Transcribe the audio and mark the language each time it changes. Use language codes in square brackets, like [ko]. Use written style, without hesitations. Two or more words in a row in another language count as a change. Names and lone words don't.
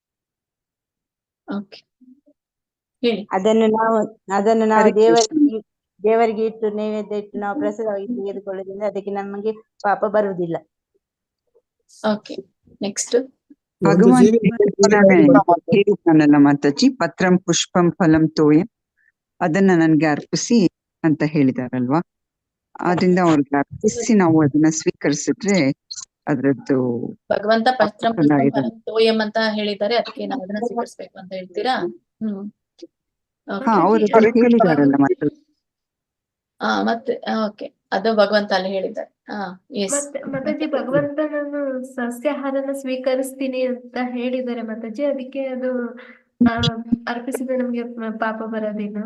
[kn] ಓಕೆ, ಹೇಳಿ. ಅದನ್ನು ನಾವು ದೇವರಿಗೆ ದೇವರಿಗೆ ಇಟ್ಟು ನೈವೇದ್ಯ ಇಟ್ಟು ನಾವು ಪ್ರಸಾದವಾಗಿ ತೆಗೆದುಕೊಳ್ಳೋದ್ರಿಂದ ಅದಕ್ಕೆ ನಮಗೆ ಪಾಪ ಬರುವುದಿಲ್ಲ. [en] okay, next. [kn] ಭಗವಾನ್ ಹೇಳಿದ್ದಾನಲ್ಲ ಮಾತಾಜಿ, [sa] ಪತ್ರಂ ಪುಷ್ಪಂ ಫಲಂ ತೋಯಂ, [kn] ಅದನ್ನ ನನ್ಗೆ ಅರ್ಪಿಸಿ ಅಂತ ಹೇಳಿದಾರಲ್ವಾ, ಆದ್ರಿಂದ ಅವ್ರಿಗೆ ಅರ್ಪಿಸಿ ನಾವು ಅದನ್ನ ಸ್ವೀಕರಿಸಿದ್ರೆ ಅದ್ರದ್ದು ಭಗವಂತ [sa] ಪತ್ರಂ ಪುಷ್ಪಂ ಫಲಂ ತೋಯಂ [kn] ಅಂತ ಹೇಳಿದ್ದಾರೆ, ಅದಕ್ಕೆ ನಾವು ಅದನ್ನ ಸ್ವೀಕರಿಸ್ಬೇಕು ಅಂತ ಹೇಳ್ತೀರಾ? ಹಾ, ಅವರು ಹೇಳಿದಾರಲ್ಲ ಮಾತಾಜಿ. ಮತ್ತೆ ಓಕೆ, ಅದು ಭಗವಂತ ಅಲ್ಲಿ ಹೇಳಿದ್ದಾರೆ. ಮಾತಾಜಿ ಭಗವಂತನನ್ನು ಸಸ್ಯಾಹಾರನ ಸ್ವೀಕರಿಸ್ತೀನಿ ಅಂತ ಹೇಳಿದ್ದಾರೆ ಮಾತಾಜಿ, ಅದಕ್ಕೆ ಅದು ಅರ್ಪಿಸಿದ್ರೆ ನಮ್ಗೆ ಪಾಪ ಬರೋದೇನು?